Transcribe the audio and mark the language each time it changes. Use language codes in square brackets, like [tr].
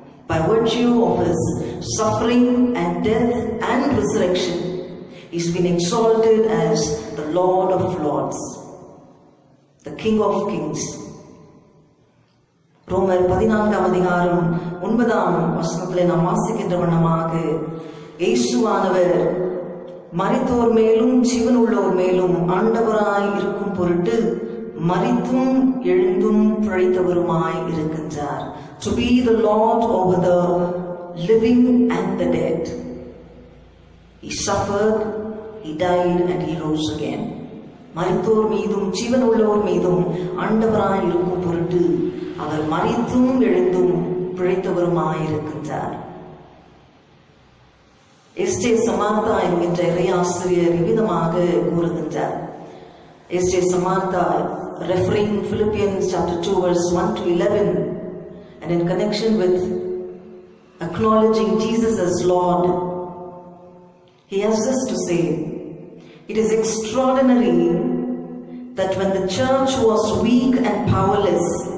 [en] By virtue of his suffering and death and resurrection, he's been exalted as the Lord of Lords, the King of Kings. [ta] ரோமர் 14 அதிகாரம் 9 நாம் வாசிக்கின்ற வண்ணமாக, இயேசுவானவர் மரித்தோர் மேலும் ஜீவனுள்ளோர் மேலும் ஆண்டவராய் இருக்கும் பொருட்டு மரித்தும் எழுந்தும் பிழைத்தவருமாய் இருக்கின்றார். [en] To be the Lord over the living and the dead. He suffered He died and he rose again. [ta] மரித்தோர் மீதும் ஜீவன் உள்ளோர் மீதும் ஆண்டவராய் இருக்கும் பொருட்டு அவர் மரித்தும் எழுந்தும் பிழைத்தவருமாயிருக்கின்றார். எஸ்டே சமார்த்தா என்கின்ற இறையாசிரியர் இவ்விதமாக கூறுகின்றார். [en] எஸ்டே சமார்த்தா, referring Philippians chapter 2 verse 1 to 11, and in connection with acknowledging Jesus as Lord, he has this to say: it is extraordinary that when the church was weak and powerless,